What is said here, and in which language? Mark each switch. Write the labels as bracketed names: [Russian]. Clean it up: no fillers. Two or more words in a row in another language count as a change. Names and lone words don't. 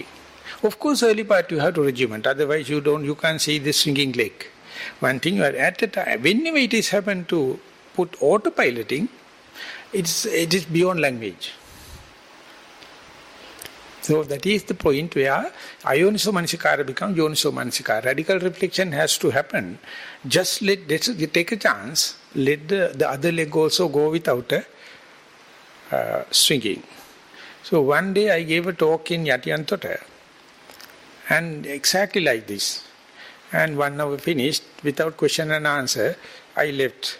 [English] Of course, early part you have to regiment, otherwise you can't see the swinging leg. One thing, you are at a time, whenever it is happened to put autopiloting, it is beyond language. So that is the point where [Pali] ayoniso manasikara [English] becomes [Pali] yoniso manasikara. [English] Radical reflection has to happen. Just take a chance, let the other leg also go without swinging. So one day I gave a talk in Yatiyantota, and exactly like this. And 1 hour finished, without question and answer, I left.